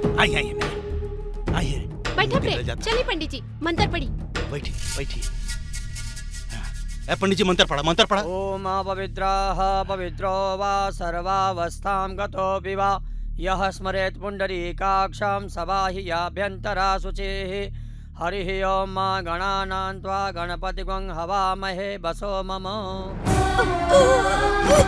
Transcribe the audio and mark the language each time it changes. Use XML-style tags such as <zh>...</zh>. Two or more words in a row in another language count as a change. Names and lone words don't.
<bho>आई आई आई, बैठा प्रेम, चलिए पंडित जी मंत्र पढ़ी। बैठी बैठी। ए पंडित जी मंत्र पढ़ा, मंत्र पढ़ा।</bho> <sa>ओम पवित्रः पवित्रो वा सर्वावस्थां गतोऽपि वा यः स्मरेत् पुण्डरीकाक्षं सबाह्याभ्यन्तरा शुचिः। हरिः ओम मा गणानां त्वा गणपतिगं हवामहे वसो मम।</sa>